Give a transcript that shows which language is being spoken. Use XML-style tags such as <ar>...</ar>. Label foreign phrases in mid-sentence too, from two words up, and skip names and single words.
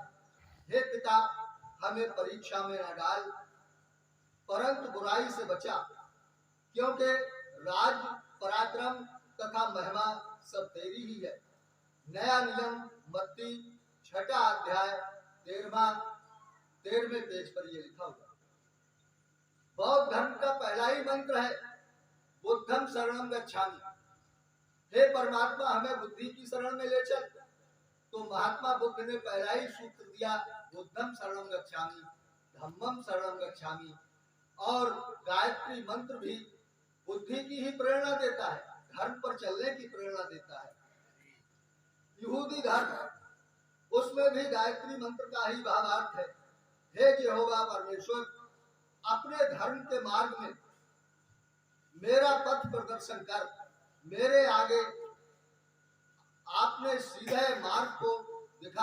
<hi>हे पिता, हमें परीक्षा में न डाल, परंतु बुराई से बचा, क्योंकि राज, पराक्रम तथा महिमा सब तेरी ही है। नया नियम, मत्ती 6वां अध्याय 13वें पेज पर यह लिखा हुआ। बौद्ध धर्म का पहला ही मंत्र है,</hi> <pi>बुद्धम शरणम गच्छामि।</pi> <hi>हे परमात्मा, हमें बुद्धि की शरण में ले चल। तो महात्मा बुद्ध ने पहला ही सूत्र दिया,</hi> <pi>बुद्धम शरणम गच्छामि, धम्मम शरणम गच्छामि।</pi> <hi>और गायत्री मंत्र भी बुद्धि की ही प्रेरणा देता है, धर्म पर चलने की प्रेरणा देता है। यहूदी धर्म, उसमें भी गायत्री मंत्र का ही भावार्थ है। हे यहोवा परमेश्वर, अपने धर्म के मार्ग में मेरा पथ प्रदर्शन कर, मेरे आगे आपने सीधे मार्ग को दिखा।</hi>